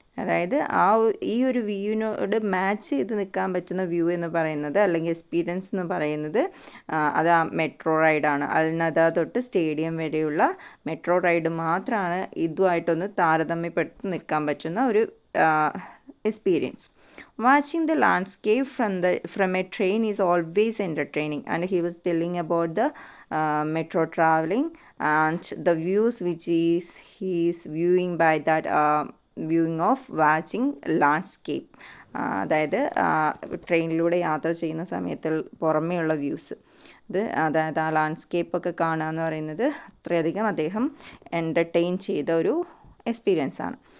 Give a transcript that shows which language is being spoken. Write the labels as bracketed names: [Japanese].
[Malayalam] അതായത് ഈ ഒരു വ്യൂവിനോട് മാച്ച് ചെയ്ത് നിൽക്കാൻ പറ്റുന്ന വ്യൂ എന്ന് പറയുന്നത് അല്ലെങ്കിൽ എക്സ്പീരിയൻസ് എന്ന് പറയുന്നത് അത് ആ മെട്രോ റൈഡാണ്. അൽനദ തൊട്ട് സ്റ്റേഡിയം വരെയുള്ള മെട്രോ റൈഡ് മാത്രമാണ് ഇതുമായിട്ടൊന്ന് താരതമ്യപ്പെടുത്തി നിൽക്കാൻ പറ്റുന്ന ഒരു experience. [English] Watching the landscape from a train is always entertaining, and he was telling about the metro traveling and the views which he is viewing by that viewing of watching landscape. [Malayalam] അതായത് ട്രെയിനിലൂടെ യാത്ര ചെയ്യുന്ന സമയത്ത് പുറമേയുള്ള views അതായത് ആ ലാൻഡ്സ്കേപ്പൊക്കെ കാണുക എന്ന് പറയുന്നത് അത്രയധികം അദ്ദേഹം എൻ്റർടൈൻ ചെയ്ത ഒരു എക്സ്പീരിയൻസ് ആണ്.